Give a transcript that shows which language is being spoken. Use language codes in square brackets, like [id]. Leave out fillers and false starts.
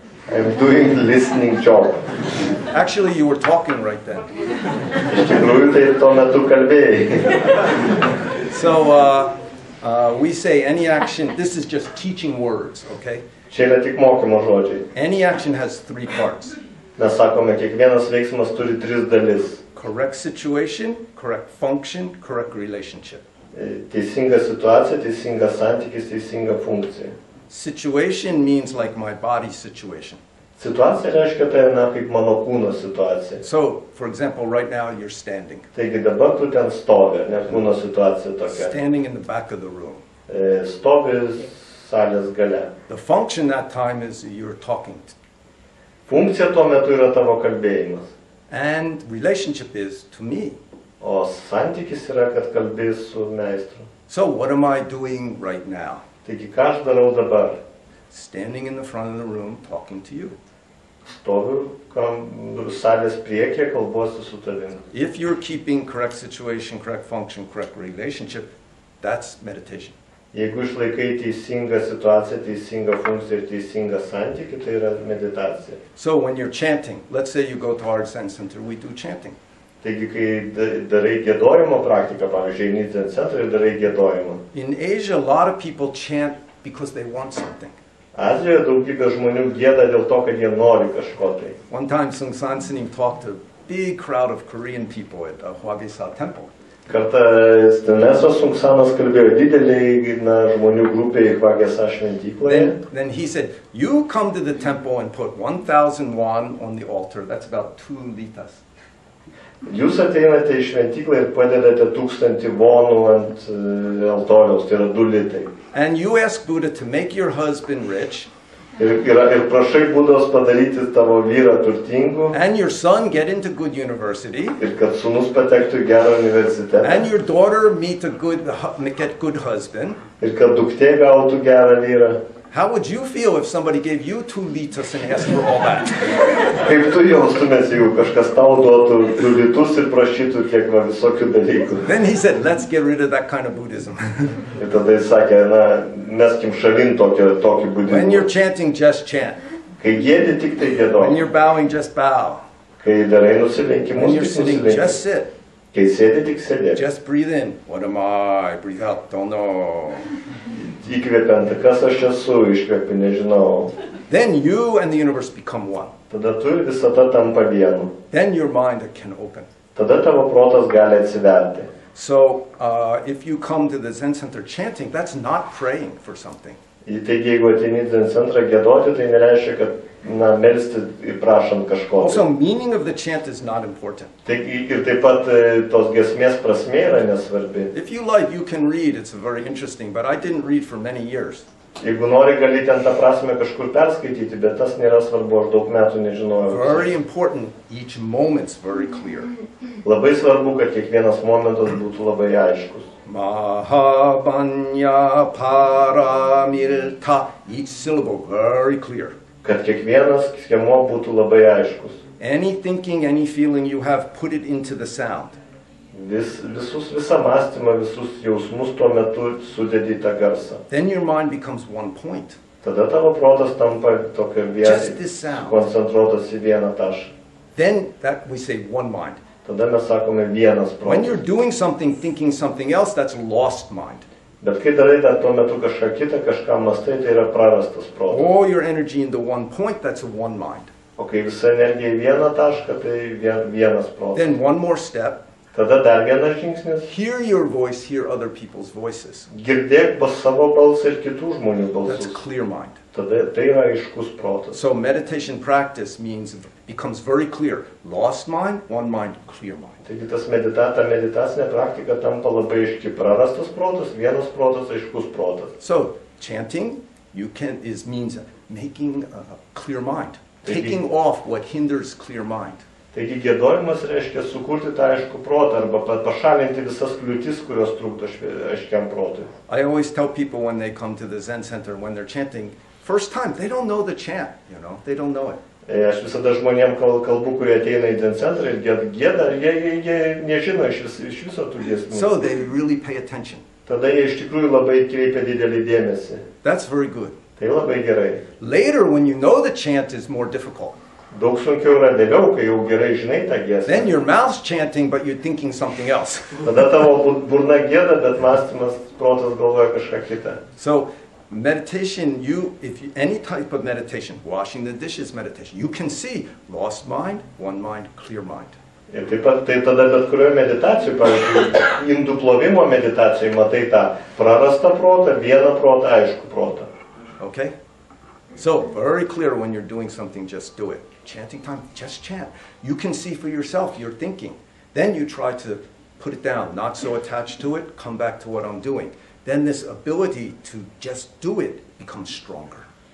[en] I'm doing the listening job. Actually, you were talking right then. [lt] Iš tikrųjų, tai tuo metu kalbėjai. [en] So we say any action, this is just teaching words, okay? [lt] Čia yra tik mokymo žodžiai. [en] Any action has 3 parts. [lt] Mes sakome, kiekvienas veiksmas turi 3 dalis. [en] Correct situation, correct function, correct relationship. [lt] Teisinga situacija, teisingas santykis, teisinga funkcija. [en] Situation means like my body situation. [lt] Situacija reiškia tai, kaip mano kūno situacija. [en] So, for example, right now you're standing. [lt] Taigi dabar tu ten stovi, ne kūno situacija tokia. [en] Standing in the back of the room. [lt] Stovi salės gale. [en] The function that time is you're talking. [lt] Funkcija tuo metu yra tavo kalbėjimas. [en] And relationship is to me. [lt] O santykis yra, kad kalbėjai su meistru. [en] So what am I doing right now? [lt] Taigi ką aš darau dabar? [en] Standing in the front of the room talking to you. [lt] Stoviu salės priekyje, kalbuosi su tavim. [en] If you're keeping correct situation, correct function, correct relationship, that's meditation. [lt] Jeigu išlaikai teisingą situaciją, teisingą funkciją ir teisingą santykį, tai yra meditacija. [en] So when you're chanting, let's say you go to our Zen center, we do chanting. [lt] Taigi, kai darai giedojimo praktiką, pavyzdžiui, eini į Zen centrą ir darai giedojimą. [en] In Asia, a lot of people chant because they want something. [lt] Azijoje daugybė žmonių gieda dėl to, kad jie nori kažko tai. [en] One time, Sunim talked to a big crowd of Korean people at Hwagesa Temple. [lt] Kartą Stenesos Sunksanas kalbėjo dideliai žmonių grupėje Hwagesa šventykloje. [en] Then he said, you come to the temple and put 1,000 won on the altar. That's about 2 litas. [lt] Jūs ateinate į šventyklą ir padedate 1000 vonų ant altoriaus, tai yra 2 litai. [en] And you ask Buddha to make your husband rich. [lt] Ir prašai Budos padaryti tavo vyrą turtingu. [en] And your son get into good university. [lt] Ir kad sūnus patektų į gerą universitetą. [en] And your daughter get good husband. [lt] Ir kad duktė gautų gerą vyrą. [en] How would you feel if somebody gave you 2 litas and asked for all that? [lt] Kaip tu jaustumės, jeigu kažkas tau duotų 2 litus ir prašytų kiek visokių dalykų? [en] Then he said, let's get rid of that kind of Buddhism. [lt] Ir tada jis sakė, meskim šalin tokį budizmą. [en] When you're chanting, just chant. [lt] Kai giedi, tik tai giedok. [en] When you're bowing, just bow. [lt] Kai darai nusilenkimus, [en] when you're [lt] tik [en] sitting, [lt] nusilenki. [en] just sit. [lt] Kai sėdi, tik sėdėk. [en] Just breathe in. What am I? Breathe out. Don't know. [lt] Įkvepiant, kas aš esu, iškvepi, nežinau. [en] Then you and the universe become one. [lt] Tada tu ir visata tampa vienu. [en] Then your mind can open. [lt] Tada tavo protas gali atsiverti. [en] So if you come to the Zen center chanting, that's not praying for something. [lt] Taigi, jeigu ateini į Zen centrą giedoti, tai nereiškia, kad melsti ir prašant kažko. [en] Also, meaning of the chant is not important. [lt] Taigi, ir taip pat tos giesmės prasmė yra nesvarbi. [en] If you like, you can read. It's very interesting, but I didn't read for many years. [lt] Jeigu nori, gali ten tą prasmę kažkur perskaityti, bet tas nėra svarbu, aš daug metų nežinojau. [en] Very important. Each moment's very clear. [lt] Labai svarbu, kad kiekvienas momentas būtų labai aiškus. [sa] Mahabanya paramilta. [en] Each syllable very clear. [lt] Kad kiekvienas skiemuo būtų labai aiškus. [en] Any thinking, any feeling you have, put it into the sound. [lt] Visą mąstymą, visus jausmus tuo metu sudedi į tą garsą. [en] Then your mind becomes one point. [lt] Tada tavo protas tampa tokia koncentruotas į vieną tašką. [en] Then that we say one mind. [lt] Tada mes sakome vienas protas. [en] When you're doing something, thinking something else, that's lost mind. [lt] Bet kai darai dar tuo metu kažką kitą, kažką mąstai, tai yra prarastas protas. [en] All your energy into one point, that's a one mind. [lt] O kai visa energija į vieną tašką, tai vienas protas. [en] Then one more step. [lt] Tada dar vienas žingsnis. [en] Hear your voice, hear other people's voices. [lt] Girdėk savo balsą ir kitų žmonių balsus. [en] That's clear mind. [lt] Tada tai yra aiškus protas. [en] So meditation practice becomes very clear. Lost mind, one mind, clear mind. [lt] Taigi tas meditacinė praktika tampa labai aiški. Prarastas protas, vienas protas, aiškus protas. [en] So chanting means making a clear mind. Taking off what hinders clear mind. [lt] Taigi giedojimas reiškia sukurti tą aiškų protą arba pašalinti visas kliūtis, kurios trukdo aiškiam protui. [en] I always tell people when they come to the Zen center, when they're chanting, first time, they don't know the chant, they don't know it. [lt] Aš visada žmonėm kalbu, kurie ateina į Zen centrą ir gėda, jie nežino iš viso tų giesmių. [en] So they really pay attention. [lt] Tada jie iš tikrųjų labai kreipia didelį dėmesį. [en] That's very good. [lt] Tai labai gerai. [en] Later, when you know the chant is more difficult, [lt] Daug sunkiau yra vėliau, kai jau gerai žinai tą giesmę. [en] then your mouth's chanting, but you're thinking something else. [lt] Tada tavo burna gėda, bet mąstymas, protas galvoja kažką kitą. [en] So meditation, any type of meditation, washing the dishes meditation, you can see lost mind, one mind, clear mind. [lt] Ir taip pat, tai tada bet kurioje meditacijoje, pavyzdžiui, indų plovimo meditacijoje matai tą prarastą protą, vieną protą, aišku protą. [en] Okay? So, very clear when you're doing something, just do it. Chanting time, just chant. You can see for yourself, you're thinking. Then you try to put it down, not so attached to it, come back to what I'm doing. Then this ability to just do it becomes stronger.